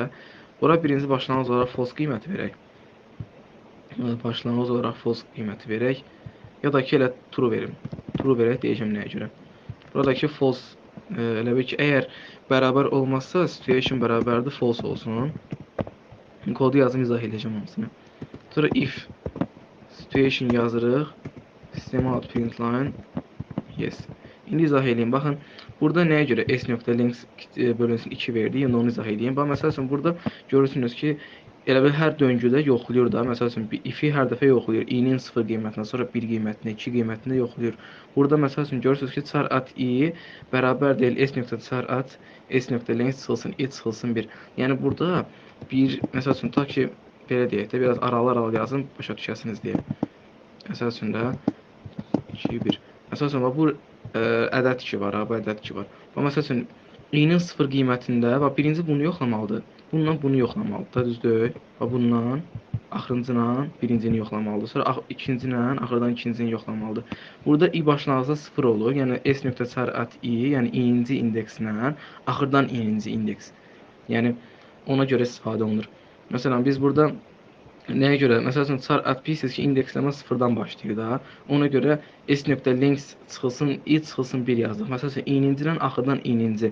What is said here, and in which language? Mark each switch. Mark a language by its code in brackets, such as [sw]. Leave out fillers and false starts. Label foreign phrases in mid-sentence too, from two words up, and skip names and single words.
[az] Bura birinci başlanğıc olaraq false qiyməti verək. Başlanğıc olaraq false qiyməti verək. Ya da ki elə true verim. True verək deyəcəm nəyə görə. Buradakı false elə bil ki, əgər bərabər olmazsa situation bərabərdir false olsun. Kodu yazım, izah edəcəm hamısını. Sonra [en] if situation [az] yazırıq. [en] System out println yes. [az] İndi izah edeyim. Baxın, Burada nəyə görə s.length bölünsün 2 verdi? Yəni onu izah edeyim. Bax, məsəl üçün burada görürsünüz ki, elə bil hər döngüdə yoxlayır da. Məsəl üçün if-i hər dəfə yoxlayır. i-nin 0 qiymətinə, sonra 1 qiymətinə, 2 qiymətinə yoxlayır. Burada məsəl üçün görürsünüz ki, [en] char at i [az] bərabər deyil [en] s.char at s.length [az] çıxılsın i çıxılsın 1. Yəni burada bir məsəl üçün ta ki belə deyək də, biraz aralı-aralı yazın, başa düşəsiniz deyə. Məsəl üçün də 2 1. Məsəl üçün bu ədəd 2 var, bu ədəd 2 var. Və məsəl üçün i-nin 0 qiymətində və birinci bunu yoxlamalıdır. Bununla bunu yoxlamalıdır, düzdür? Və bundan axırıncı ilə birincini yoxlamalıdır. Sonra ikinci ilə axırdan ikincini yoxlamalıdır. Burada i başlanğıcda 0 olur. Yəni [en] s.char at i, [az] yəni i-inci indekslə axırdan i-inci indeks. Yəni ona görə istifadə olunur. Məsələn biz burada nəyə görə? Məsəl üçün [en] char at pieces [az] ki, indeksləmə 0-dan başlayır da. Ona görə s.length çıxılsın, i çıxılsın 1 yazdıq. Məsəl üçün i-ninci ilə axırdan i-ninci.